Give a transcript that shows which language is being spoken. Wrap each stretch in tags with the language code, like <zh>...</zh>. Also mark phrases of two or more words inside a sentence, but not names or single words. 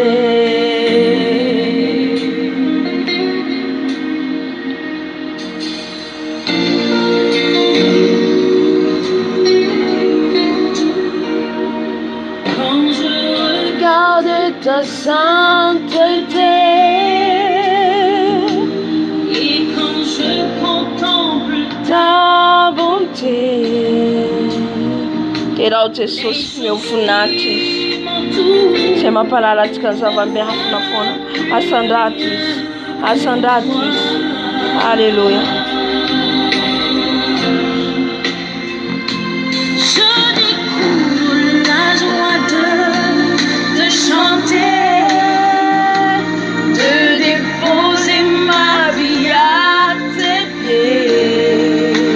<fr>quand je Regarde ta sainteté et quand je contemple ta bonté.</fr> <mg>Terao Jesosy meu voninahitra izy izay mampalala antsika ny zava-miafina foana. Asandrato izy. Asandrato izy. Alléluia.</mg> <fr>je découvre la joie de chanter, De déposer ma vie à tes pieds.</fr>